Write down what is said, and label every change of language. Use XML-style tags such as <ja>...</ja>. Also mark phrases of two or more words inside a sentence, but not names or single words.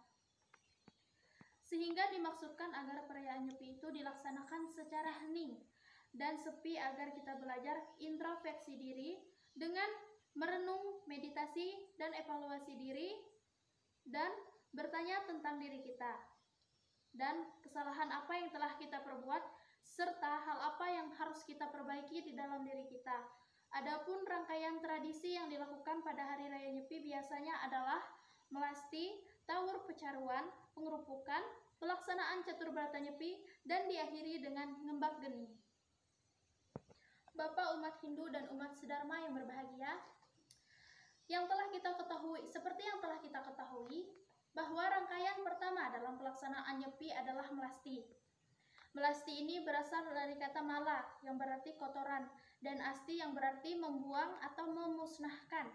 <id>Sehingga dimaksudkan agar perayaan Nyepi itu dilaksanakan secara hening dan sepi agar kita belajar introspeksi diri dengan merenung, meditasi, dan evaluasi diri, dan bertanya tentang diri kita, dan kesalahan apa yang telah kita perbuat, serta hal apa yang harus kita perbaiki di dalam diri kita. Adapun rangkaian tradisi yang dilakukan pada Hari Raya Nyepi biasanya adalah melasti, tawur pecaruan, pengerupukan, pelaksanaan catur berata Nyepi, dan diakhiri dengan ngembak geni. Bapak umat Hindu dan umat sedharma yang berbahagia, seperti yang telah kita ketahui, bahwa rangkaian pertama dalam pelaksanaan Nyepi adalah melasti. Melasti ini berasal dari kata mala yang berarti kotoran dan asti yang berarti membuang atau memusnahkan.</id>